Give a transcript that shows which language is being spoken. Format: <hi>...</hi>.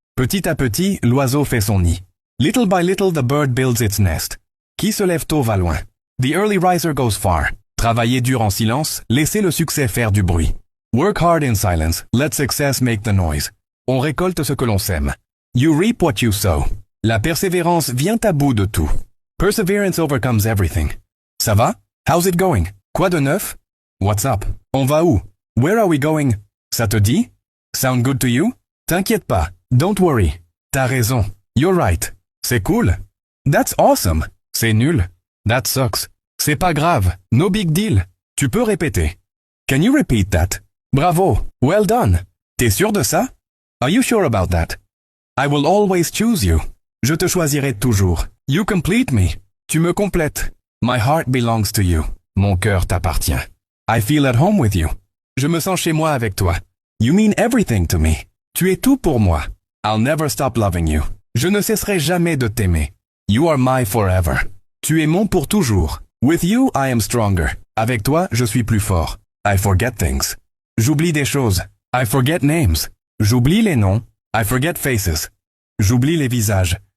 <fr>Petit à petit, l'oiseau fait son nid.</fr> <en>Little by little the bird builds its nest.</en> <fr>Qui se lève tôt va loin.</fr> <en>The early riser goes far.</en> <fr>Travailler dur en silence, laissez le succès faire du bruit.</fr> <en>Work hard in silence, let success make the noise.</en> <fr>On récolte ce que l'on sème.</fr> <en>You reap what you sow.</en> <fr>La persévérance vient à bout de tout.</fr> <en>Perseverance overcomes everything.</en> <fr>Ça va?</fr> <en>How's it going?</en> <fr>Quoi de neuf?</fr> <en>What's up?</en> <fr>On va où?</fr> <en>Where are we going?</en> <fr>Ça te dit?</fr> <en>Sound good to you?</en> <fr>T'inquiète pas.</fr> <en>Don't worry.</en> <fr>T'as raison.</fr> <en>You're right.</en> <fr>C'est cool.</fr> <en>That's awesome.</en> <fr>C'est nul.</fr> <en>That sucks.</en> <fr>C'est pas grave.</fr> <en>No big deal.</en> <fr>Tu peux répéter.</fr> <en>Can you repeat that? Bravo. Well done.</en> <fr>T'es sûr de ça?</fr> <en>Are you sure about that? I will always choose you.</en> <fr>Je te choisirai toujours.</fr> <en>You complete me.</en> <fr>Tu me complètes.</fr> <en>My heart belongs to you.</en> <fr>Mon cœur t'appartient.</fr> <en>I feel at home with you.</en> <fr>Je me sens chez moi avec toi.</fr> <en>You mean everything to me.</en> <fr>Tu es tout pour moi.</fr> <en>I'll never stop loving you.</en> <fr>Je ne cesserai jamais de t'aimer.</fr> <en>You are my forever.</en> <fr>Tu es mon pour toujours.</fr> <en>With you, I am stronger.</en> <fr>Avec toi, je suis plus fort.</fr> <en>I forget things.</en> <fr>J'oublie des choses.</fr> <en>I forget names.</en> <fr>J'oublie les noms.</fr> <en>I forget faces.</en> <fr>J'oublie les visages.</fr>